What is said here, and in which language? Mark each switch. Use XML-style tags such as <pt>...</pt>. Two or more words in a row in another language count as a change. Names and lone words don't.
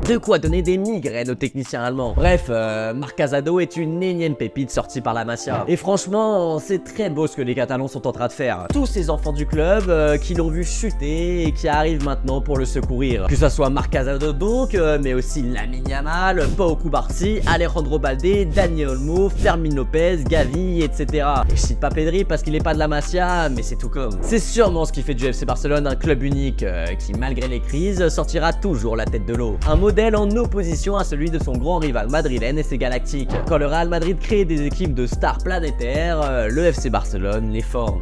<fr>De quoi donner des migraines aux techniciens allemands. Bref, Marc Casado est une énième pépite sortie par la Masia. Et franchement, c'est très beau ce que les Catalans sont en train de faire. Tous ces enfants du club qui l'ont vu chuter et qui arrivent maintenant pour le secourir. Que ce soit Marc Casado donc, mais aussi Lamine Yamal, Pau Cubarsí, Alejandro Balde, Dani Olmo, Fermin Lopez, Gavi, etc. Et je cite pas Pedri parce qu'il est pas de la Masia, mais c'est tout comme. C'est sûrement ce qui fait du FC Barcelone un club unique qui, malgré les crises, sortira toujours la tête de l'eau. Un modèle en opposition à celui de son grand rival madrilène et ses Galactiques. Quand le Real Madrid crée des équipes de stars planétaires, le FC Barcelone les forme.</fr>